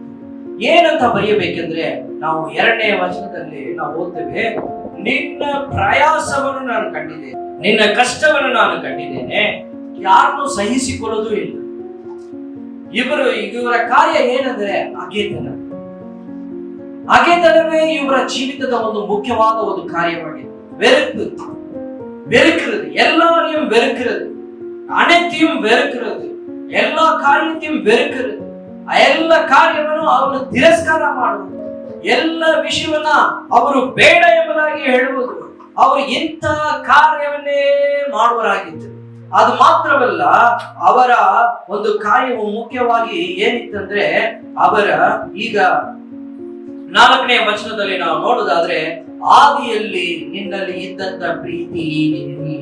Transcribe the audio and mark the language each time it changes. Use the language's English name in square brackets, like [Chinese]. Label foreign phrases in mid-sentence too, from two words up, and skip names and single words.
[Kannada] ಏನಂತ ಬರೆಯಬೇಕೆಂದ್ರೆ, ನಾವು 2ನೇ ವಚನದಲ್ಲಿ ನಾವು ಓದ್ತೇವೆ, ನಿನ್ನ ಪ್ರಯಾಸವನ್ನು ನಾನು ಕಂಡಿದ್ದೇನೆ, ನಿನ್ನ ಕಷ್ಟವನ್ನು ನಾನು ಕಂಡಿದ್ದೇನೆ, ಯಾರನ್ನು ಸಹಿಸಿಕೊಳ್ಳೋದು ಇಲ್ಲ. ಇವರ ಕಾರ್ಯ ಏನಂದ್ರೆ ಅಗೆತನವೇ ಇವರ ಜೀವಿತದ ಒಂದು ಮುಖ್ಯವಾದ ಒಂದು ಕಾರ್ಯವಾಗಿದೆ. [Tamil] வெறுக்கிறது, எல்லாரையும் வெறுக்கிறது, அனைத்தையும் வெறுக்கிறது, எல்லா காரியத்தையும் வெறுக்கிறது, [Kannada] ಎಲ್ಲ ಕಾರ್ಯವನ್ನು ಅವರು ತಿರಸ್ಕಾರ ಮಾಡುವುದು, ಎಲ್ಲ ವಿಷಯವನ್ನ ಅವರು ಬೇಡ ಎಂಬುದಾಗಿ ಹೇಳುವುದು, ಅವರು ಇಂಥ ಕಾರ್ಯವನ್ನೇ ಮಾಡುವರಾಗಿದ್ದರು. ಅದು ಮಾತ್ರವಲ್ಲ, ಅವರ ಒಂದು ಕಾರ್ಯವು ಮುಖ್ಯವಾಗಿ ಏನಿತ್ತಂದ್ರೆ, ಅವರ ಈಗ 4ನೇ ವಚನದಲ್ಲಿ ನಾವು ನೋಡುವುದಾದ್ರೆ, ಆದಿಯಲ್ಲಿ ನಿನ್ನಲ್ಲಿ ಇದ್ದಂತ ಪ್ರೀತಿ ಇಲ್ಲ.